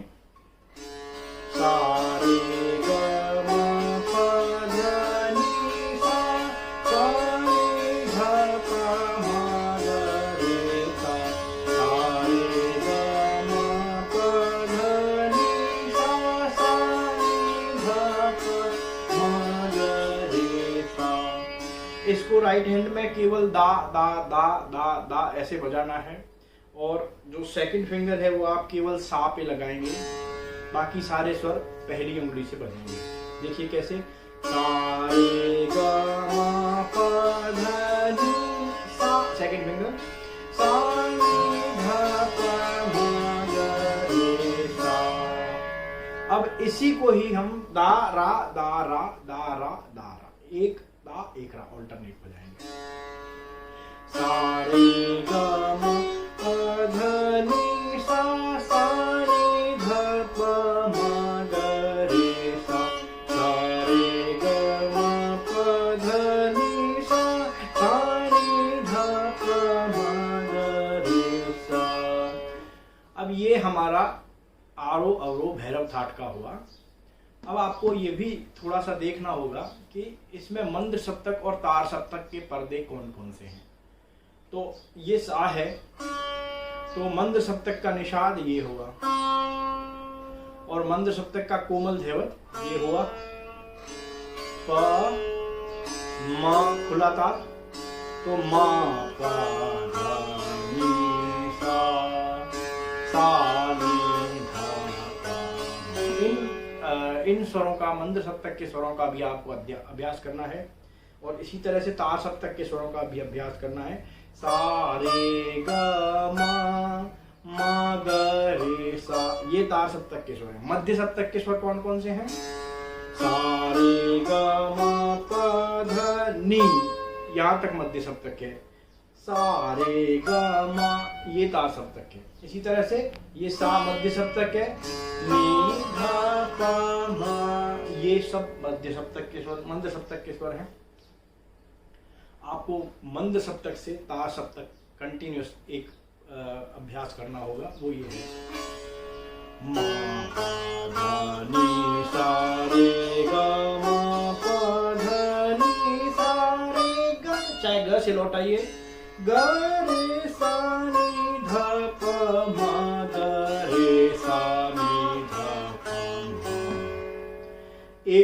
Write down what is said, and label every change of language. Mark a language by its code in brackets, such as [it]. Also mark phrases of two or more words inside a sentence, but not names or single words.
[hi] सा रे ग म प ध नि सा रे ध प म ग रे सा रे ग म प ध नि सा रे ध प म ग रे सा। इसको [en] right hand [hi] में केवल दा दा दा दा दा ऐसे बजाना है और जो [en] second finger [hi] है वो आप केवल सा पे लगाएंगे, बाकी सारे स्वर पहली उंगली से बजेंगे। देखिए कैसे। सा रे ग म प ध नि सा, [en] second finger, [hi] सा रे ध प म ग रे सा। अब इसी को ही हम दा रा दा रा दा रा दा रा, एक दा एक रा ऑल्टरनेट बजाएंगे। सा रे ग म प ध नि सा रे ध प म ग रे सा रे ग म प ध नि सा रे ध प म ग रे सा। अब ये हमारा आरोह अवरोह भैरव थाट का हुआ। अब आपको ये भी थोड़ा सा देखना होगा कि इसमें मंद सप्तक और तार सप्तक के पर्दे कौन कौन से हैं। तो ये सा है, तो मंद सप्तक का निषाद ये हुआ और मंद सप्तक का कोमल धैवत ये हुआ। प म खुला तार, तो म प ध नि सा नि ध प। इन स्वरों का, मंद सप्तक के स्वरों का भी आपको अभ्यास करना है और इसी तरह से तार सप्तक के स्वरों का भी अभ्यास करना है। सा रे ग म ग रे सा, ये तार सप्तक के स्वर हैं। मध्य सप्तक के स्वर कौन कौन से हैं? सा रे ग म प ध नि, यहाँ तक मध्य सप्तक है। सा रे ग म, ये तार सप्तक है। इसी तरह से ये सा मध्य सप्तक है, नी ध प म, ये सब मध्य सप्तक के स्वर, मंद सप्तक के स्वर हैं। आपको मंद सप्तक से तार सप्तक कंटिन्यूस एक अभ्यास करना होगा, वो ये है। म प ध नि सा रे ग म प ध नि सा रे ग, चाहे ग से लौटाइए, ग रे सा नि ध प म ग रे सा नि ध प म।